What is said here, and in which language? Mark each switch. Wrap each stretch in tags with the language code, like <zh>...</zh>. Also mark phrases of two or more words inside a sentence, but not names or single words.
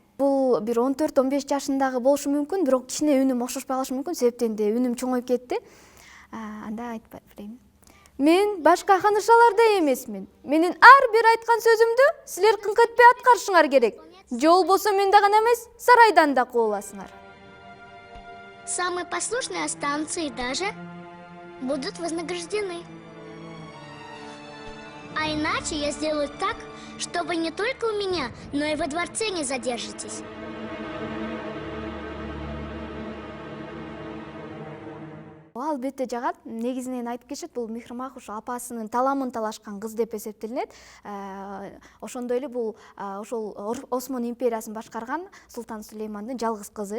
<ky>Бул бир 14-15 жашындагы болушу мүмкүн, бирок кичине үнүм окшошпой калышы мүмкүн, себептен де үнүм чоңоюп кетти. Анда айтпай берейин. Мен башка ханышалардай эмесмин. Менин ар бир айткан сөзүмдү силер кыңкытпай аткарышыңар керек. Же болбосо мен да гана эмес, сарайдан да кууласыңар.</ky> <ru>Самые послушные останутся и даже будут вознаграждены. А иначе я сделаю так, что вы не только у меня, но и во дворце не задержитесь.</ru> <ky>Албетте жагат. Негизинен айтып кетишет, бул Михримак ушу апасынын таламын талашкан кыз деп эсептелинет. Ошондой эле бул ошол Осмон империясын башкарган Султан Сулеймандын жалгыз кызы.</ky>